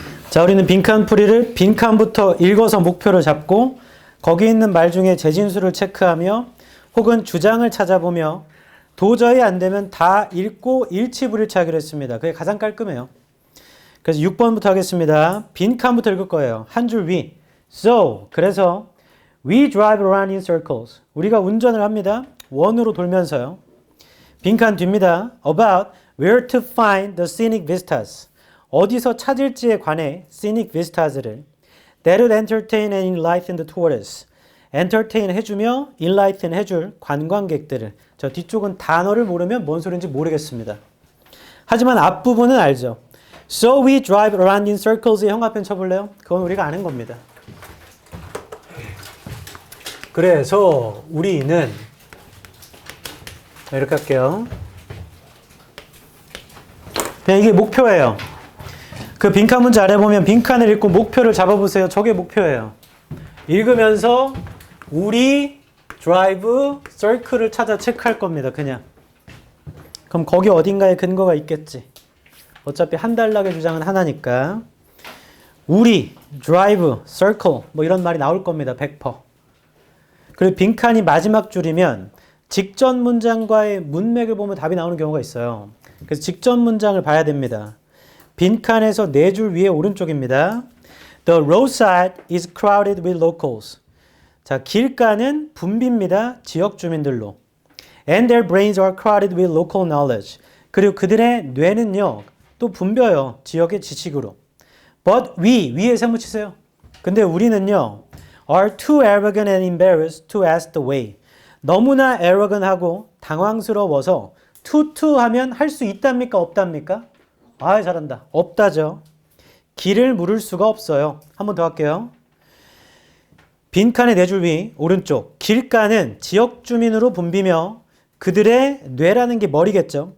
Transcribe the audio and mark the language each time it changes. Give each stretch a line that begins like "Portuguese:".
Korean: 자, 우리는 빈칸 풀이를 빈칸부터 읽어서 목표를 잡고 거기 있는 말 중에 재진수를 체크하며 혹은 주장을 찾아보며 도저히 안 되면 다 읽고 일치불일치하기로 했습니다. 그게 가장 깔끔해요. 그래서 6번부터 하겠습니다. 빈칸부터 읽을 거예요. 한 줄 위.
English: So,
Korean: 그래서
English: we drive around in circles.
Korean: 우리가 운전을 합니다. 원으로 돌면서요. 빈칸 뒤입니다.
English: About where to find the scenic vistas.
Korean: 어디서 찾을지에 관해
English: scenic vistas를 that would entertain and enlighten the tourists.
Korean: entertain 해주며 enlighten 해줄 관광객들을. 저 뒤쪽은 단어를 모르면 뭔 소리인지 모르겠습니다. 하지만 앞부분은 알죠.
English: So we drive around in circles
Korean: 의 형합편 쳐볼래요? 그건 우리가 아는 겁니다. 그래서 우리는 이렇게 할게요. 네, 이게 목표예요. 그 빈칸 문제 아래 보면 빈칸을 읽고 목표를 잡아보세요. 저게 목표예요. 읽으면서 우리 드라이브 서클을 찾아 체크할 겁니다. 그냥. 그럼 거기 어딘가에 근거가 있겠지. 어차피 한 단락의 주장은 하나니까. 우리 드라이브 서클 뭐 이런 말이 나올 겁니다. 100%. 그리고 빈칸이 마지막 줄이면 직전 문장과의 문맥을 보면 답이 나오는 경우가 있어요. 그래서 직전 문장을 봐야 됩니다. 빈칸에서 4줄 위에 오른쪽입니다.
English: The roadside is crowded with locals.
Korean: 자, 길가는 붐빕니다. 지역 주민들로.
English: And their brains are crowded with local knowledge.
Korean: 그리고 그들의 뇌는요, 또 붐벼요. 지역의 지식으로. But 위에 세무치세요. 근데 우리는요,
English: are too arrogant and embarrassed to ask the way.
Korean: 너무나 arrogant하고 당황스러워서 to 하면 할 수 있답니까? 없답니까? 아, 잘한다. 없다죠. 길을 물을 수가 없어요. 한 번 더 할게요. 빈칸의 4줄 위 오른쪽 길가는 지역 주민으로 붐비며 그들의 뇌라는 게 머리겠죠.